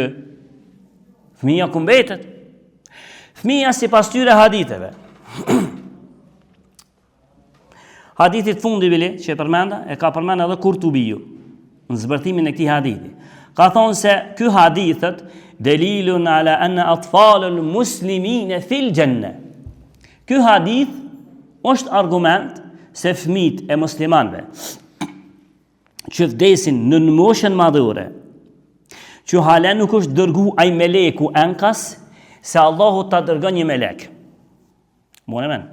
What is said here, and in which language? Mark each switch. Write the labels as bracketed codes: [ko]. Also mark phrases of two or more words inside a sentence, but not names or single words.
[sq] Fëmia ku mbetet? Fëmia sipas tyre haditheve. Hadithit fundi bile që e përmenda, e ka përmenda edhe Kurtubiu në zbërtimin e këtij hadithi. Ka thonë se ky hadithet [ar] دليل على أن أطفال المسلمين في الجنة. [sq] Ky hadith është argument se fëmijët e muslimanëve që vdesin në moshën madhore, që hala nuk është dërgu ai meleku enkas, se Allahu ta dërgon një melek. Monemen.